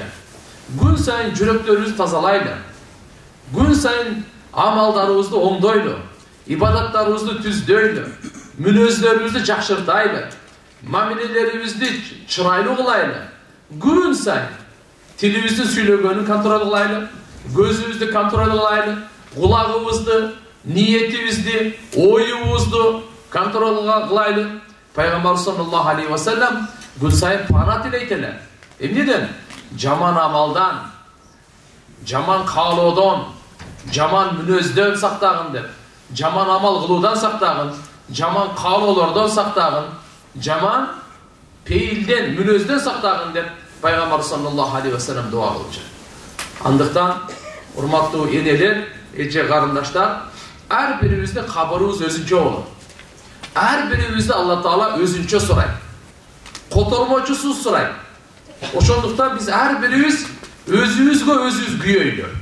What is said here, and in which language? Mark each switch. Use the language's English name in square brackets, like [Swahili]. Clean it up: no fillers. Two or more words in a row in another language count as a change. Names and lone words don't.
[Kyrgyz] Күн сайын жүрөктөрүбүздү тазалайлы. Күн сайын амалдарыбызды оңдойлу, ибадаттарыбызды түздөйлү, мүнөздөрүбүздү жакшыртайлы, мамилелерибизди чырайлуу кылайлы. Күн сайын тилибиздин сүйлөгөнүн контроль кылайлы, көзүбүздү контроль кылайлы, кулагыбызды, ниетибизди, оюбузду контроль кылайлы. Пайгамбар [Arabic] صلى الله عليه وسلم [Kyrgyz] күн сайын пана тилейт эле. Эмнеден? Жаман амалдан, жаман каалоодон, жаман мүнөздөн сактагын деп, жаман амал кылуудан сактагын, жаман каалоолордон сактагын, жаман пейилден, мүнөздөн сактагын деп Пайгамбар [Arabic] صلى الله عليه وسلم [Kyrgyz] дуа кылчу. Андыктан, урматтуу энелер, эже карындаштар, ар бирибиздин кабырыбыз өзүнчө болот. Ар бирибизди Алла Таала өзүнчө сурайт. Котормочусуз сурайт. Ошондуктан биз ар бирибиз өзүбүзгө өзүбүз күйөйлү.